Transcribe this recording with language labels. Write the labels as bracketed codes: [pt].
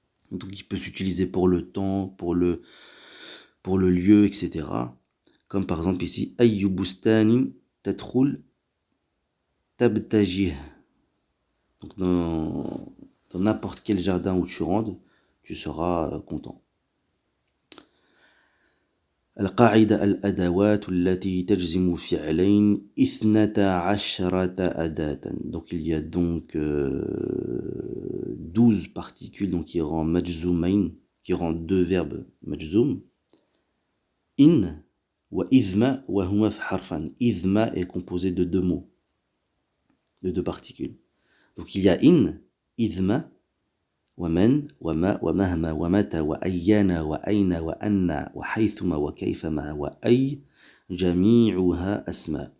[fr] Donc il peut s'utiliser pour le temps, pour le lieu, etc. Comme par exemple ici, [ar] ayyu bustani tadkhul tabtajih. [fr] Donc dans n'importe quel jardin où tu rentres, tu seras content. [ar] القاعدة الأدوات التي تجزم فعلين 12 أداة. [fr] Donc il y a donc 12 particules donc qui rend majzoumain, qui rend deux verbes majzoum. [ar] In wa idhma wa huma fi harfan. [fr] Idhma est composé de deux mots, de deux particules. Donc il y a [ar] in, idhma, ومن وما ومهما ومتى وأيانا وأين وأن وحيثما وكيفما وأي جميعها أسماء.